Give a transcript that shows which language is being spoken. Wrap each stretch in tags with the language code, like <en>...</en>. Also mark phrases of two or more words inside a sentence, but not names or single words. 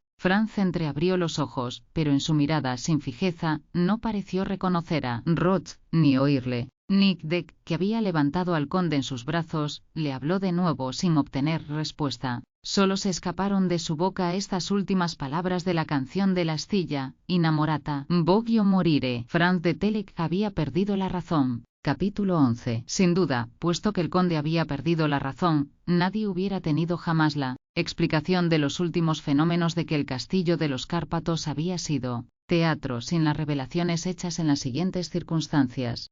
<es>Franz entreabrió los ojos, pero en su mirada sin fijeza, no pareció reconocer a Roth, ni oírle. Nick Deck, que había levantado al conde en sus brazos, le habló de nuevo sin obtener respuesta. Solo se escaparon de su boca estas últimas palabras de la canción de la astilla,</es> <it>Innamorata, voglio morire.</it> <es>Franz de Telek había perdido la razón. Capítulo 11. Sin duda, puesto que el conde había perdido la razón, nadie hubiera tenido jamás la explicación de los últimos fenómenos de que el castillo de los Cárpatos había sido teatro sin las revelaciones hechas en las siguientes circunstancias.</es>